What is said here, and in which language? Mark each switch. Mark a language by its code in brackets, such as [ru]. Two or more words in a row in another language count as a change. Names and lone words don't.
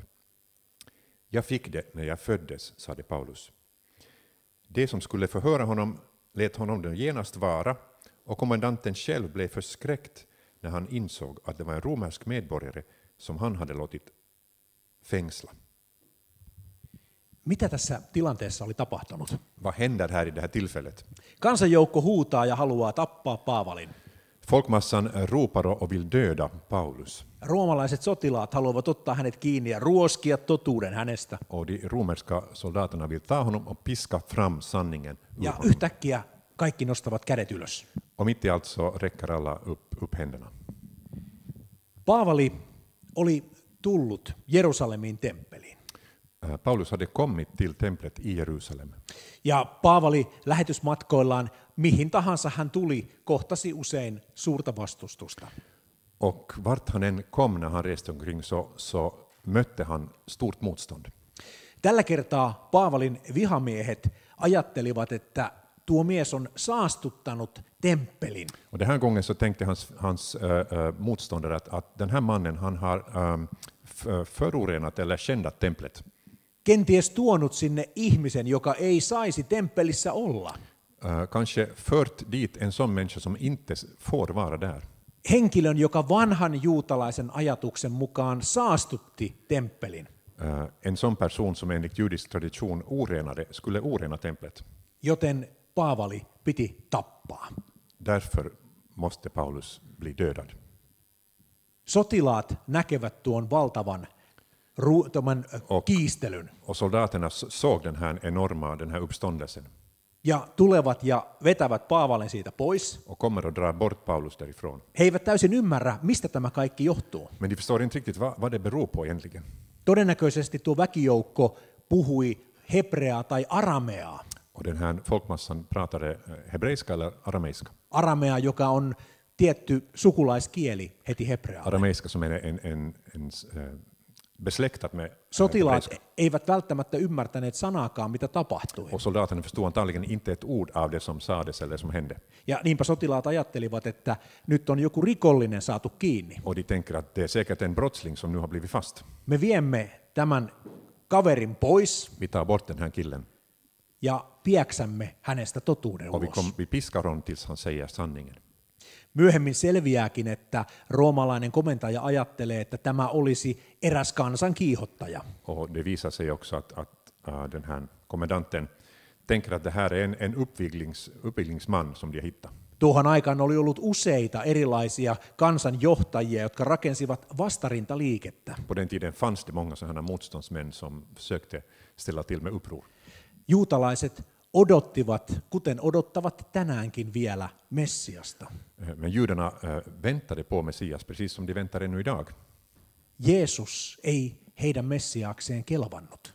[sv] Jag fick det när jag föddes, sade Paulus. Det som skulle förhöra honom lät honom den genast vara, och kommendanten själv blev förskräckt när han insåg att det var en romersk medborgare som han hade låtit fängsla. [fi] Mitä tässä tilanteessa oli tapahtunut? [sv] Vad händer här i det här tillfället? [fi] Kansanjoukko huutaa ja haluaa tappaa Paavalin. [sv] Folkmassan ropar och vill döda Paulus. [fi] Roomalaiset sotilaat haluavat ottaa hänet kiinni ja ruoskia totuuden hänestä. [sv] Och de romerska soldaterna vill ta honom och piska fram sanningen ur [fi] Ja [sv] honom. [fi] yhtäkkiä kaikki nostavat kädet ylös. [sv] Och mitt i allt så räcker alla upp händerna. [fi] Paavali oli tullut Jerusalemiin temppeliin. [sv] Paulus hade kommit till templet i Jerusalem. [fi] Ja Paavali lähetysmatkoillaan, mihin tahansa hän tuli, kohtasi usein suurta vastustusta. [sv] Och vart han än kom när han reste omkring så mötte han stort motstånd. [fi] Tällä kertaa Paavalin vihamiehet ajattelivat, että tuo mies on saastuttanut temppelin. [sv] Och den här gången så tänkte hans motståndare att den här mannen han har förorenat eller skändat templet. [fi] Kenties tuonut sinne ihmisen, joka ei saisi temppelissä olla. [sv] Kanske fört dit en sån människa som inte får vara där. [fi] Henkilön, joka vanhan juutalaisen ajatuksen mukaan saastutti temppelin. [sv] En sån person som enligt judisk tradition skulle orena templet. [fi] Joten Paavali piti tappaa. [sv] Därför måste Paulus bli dödad. [fi] Sotilaat näkevät tuon valtavan kiistelyn [sv] Och soldaterna såg den här uppståndelsen. [fi] ja tulevat ja vetävät Paavalin siitä pois. [sv] Och kommer att dra bort Paulus därifrån. [fi] He eivät täysin ymmärrä, mistä tämä kaikki johtuu. [sv] Men de förstår inte riktigt vad det beror på egentligen. [fi] Todennäköisesti tuo väkijoukko puhui hebreaa tai arameaa. [sv] Och den här folkmassan pratade hebreiska eller arameiska. [fi] Aramea, joka on tietty sukulaiskieli heti hebrealle. [sv] Arameiska som är en besläktat med [fi] Sotilaat [sv] hebreiska. [fi] eivät välttämättä ymmärtäneet sanaakaan, mitä tapahtui. [sv] Och soldaterna förstod antagligen inte ett ord av det som sades eller som hände. [fi] Ja niinpä sotilaat ajattelivat, että nyt on joku rikollinen saatu kiinni. [sv] Och de tänker att det är säkert en brottsling som nu har blivit fast. [fi] Me viemme tämän kaverin pois [sv] Vi tar bort den här killen [fi] ja pieksämme hänestä totuuden [sv] och [fi] ulos. [sv] vi piskar honom tills han säger sanningen. [fi] Myöhemmin selviääkin, että roomalainen komentaja ajattelee, että tämä olisi eräs kansan kiihottaja. [sv] Och det visar sig också att den här kommandanten tänker att det här är en uppviglingsman som de har hittat. [fi] Tuohon aikaan oli ollut useita erilaisia kansanjohtajia, jotka rakensivat vastarintaliikettä. [sv] På den tiden fanns det många sådana motståndsmän som försökte ställa till med uppror. [fi] Juutalaiset odottivat, kuten odottavat tänäänkin vielä, Messiasta. [sv] Men judarna väntade på Messias precis som de väntar ännu idag. [fi] Jeesus ei heidän Messiaakseen kelvannut.